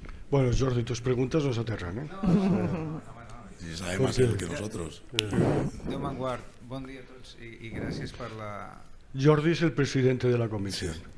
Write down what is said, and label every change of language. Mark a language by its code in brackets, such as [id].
[es] Bueno, Jordi, tus preguntas nos aterran, Si sabe más él que nosotros. [ca] Déu me'n guard. Bon dia a tots i gràcies per la... [es] Jordi es el presidente de la comisión.